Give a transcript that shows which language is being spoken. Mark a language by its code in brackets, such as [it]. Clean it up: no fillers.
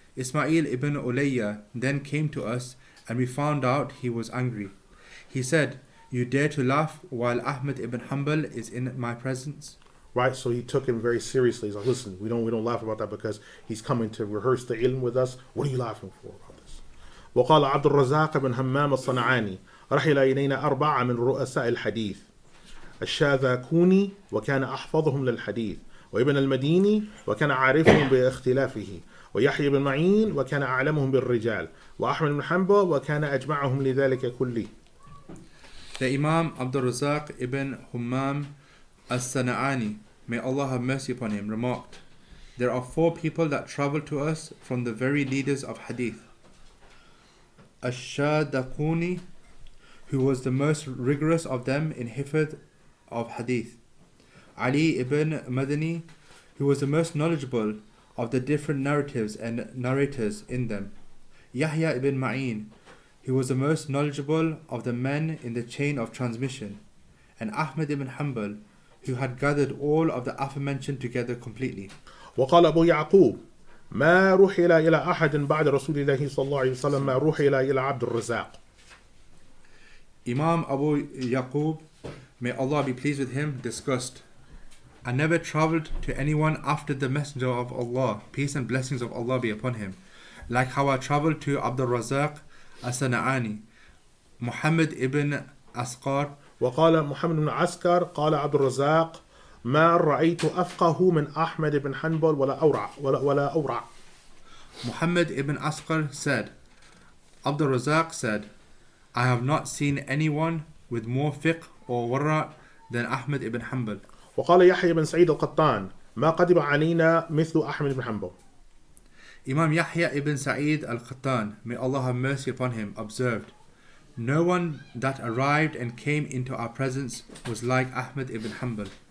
[en] Ismail ibn Ulayya then came to us and we found out he was angry. He said, you dare to laugh while Ahmad ibn Hanbal is in my presence? Right, so he took him very seriously. He's like, listen, we don't laugh about that because he's coming to rehearse the ilm with us. What are you laughing for about this? [ar] وقال عبد الرزاق بن همام الصنعاني رحل إلينا أربعة من رؤساء الحديث الشاذكوني وكان أحفظهم للحديث وابن المديني وكان عارفهم باختلافه ويحيى بن معين وكان أعلمهم بالرجال وأحمد بن حنبل وكان أجمعهم لذلك كله. [en] The Imam Abdul Razak ibn Hammam as-Sana'ani, may Allah have mercy upon him, remarked, there are four people that travel to us from the very leaders of hadith. Ash-Shadakuni, who was the most rigorous of them in hifd of hadith. Ali ibn Madani, who was the most knowledgeable of the different narratives and narrators in them. Yahya ibn Ma'in, who was the most knowledgeable of the men in the chain of transmission. And Ahmad ibn Hanbal, who had gathered all of the aforementioned together completely. [ar] وقال أبو يعقوب ما رحل إلى أحد بعد رسول الله صلى الله عليه وسلم ما رحل إلى عبد الرزاق. [en] Imam Abu Yaqub, may Allah be pleased with him, discussed, I never travelled to anyone after the Messenger of Allah, peace and blessings of Allah be upon him, like how I travelled to Abdul Razak as-Sana'ani, Muhammad ibn Asqar. [ar] وقال محمد بن عسكر قال عبد الرزاق ما رأيت أفقه من أحمد بن حنبل ولا أورع. [en] Muhammad ibn Asqar said, Abdul Razak said, I have not seen anyone with more fiqh or wara than Ahmad ibn Hanbal. [ar] وقال يحيى بن سعيد القطان ما قدم علينا مثل أحمد بن حنبل. [en] Imam Yahya ibn Sa'id al-Qattan, may Allah have mercy upon him, observed, no one that arrived and came into our presence was like Ahmad ibn Hanbal.